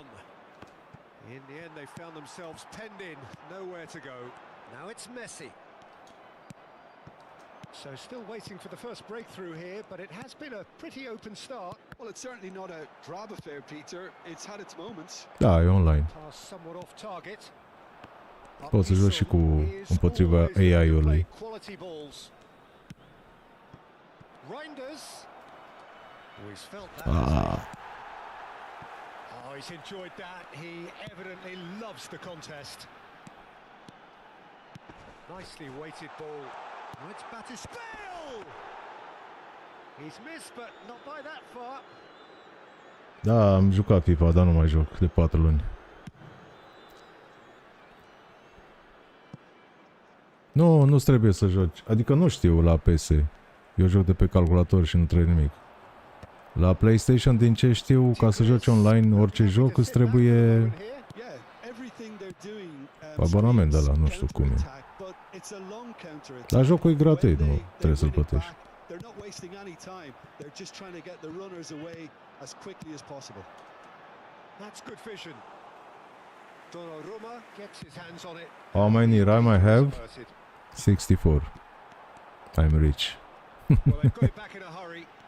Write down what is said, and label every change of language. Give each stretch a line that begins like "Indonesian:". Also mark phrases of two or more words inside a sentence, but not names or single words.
English: In the end, they found themselves penned in, nowhere to go. Now it's Messi. So still waiting for the first breakthrough here, but it has been a pretty open start. Well, it's certainly not a drab affair, Peter. It's had its moments.
Romanian: Da, e online.
English: Pass somewhat off target.
Romanian: Poți să joci și împotriva AI-ului.
English: Quality balls. Reinders. He's felt that. Oh, he's enjoyed that. He evidently loves the contest. Nicely weighted ball. Now it's Batispale. He's missed, but not by that far.
Romanian: Da, am jucat FIFA, dar nu mai joc de 4 luni. Nu, nu trebuie să joci. Adică nu știu la PS. Eu joc de pe calculator și nu trebuie nimic. La PlayStation, din ce știu, ca să joci online orice joc, îți trebuie abonament de la, nu știu cum e. Dar jocul e gratuit, nu trebuie să-l plătești.
English: How many RAM I have? 64. I'm rich. Well, they've got it back in a hurry.